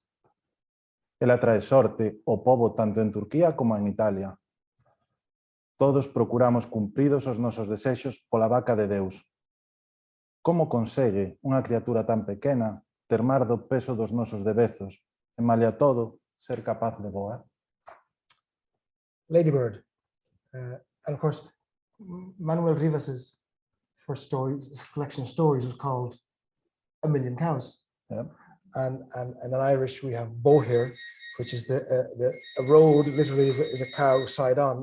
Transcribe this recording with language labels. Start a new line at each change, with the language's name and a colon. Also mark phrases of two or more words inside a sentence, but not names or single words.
Galician: Ela trae sorte ao pobo tanto en Turquía como en Italia. Todos procuramos cumpridos os nosos desexos pola vaca de Deus. Como consegue unha criatura tan pequena termar do peso dos nosos debezos e malia todo ser capaz de voar?
English: Ladybird. And of course, Manuel Rivas's first stories, collection of stories was called A Million Cows. Yeah. And in Irish we have Bóín, which is a road literally is a cow side on.